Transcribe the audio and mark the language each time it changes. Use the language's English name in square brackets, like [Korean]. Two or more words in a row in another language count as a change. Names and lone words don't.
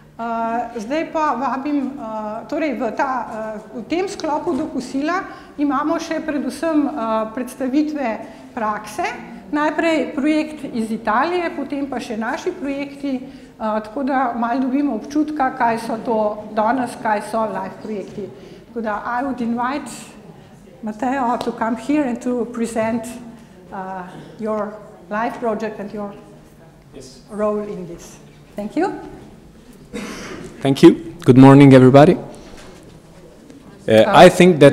[Slovenian] Zdaj pa vabim, torej v tem sklopu do kosila imamo še predvsem predstavitve prakse. Najprej projekt iz Italije, potem pa še naši projekti, tako da malo dobimo občutka, kaj so to danes, kaj so live projekti. Tako da [English] I would invite Matteo to come here and to present your live project and your role in this. Thank you. Thank you. Good morning, everybody. I think that...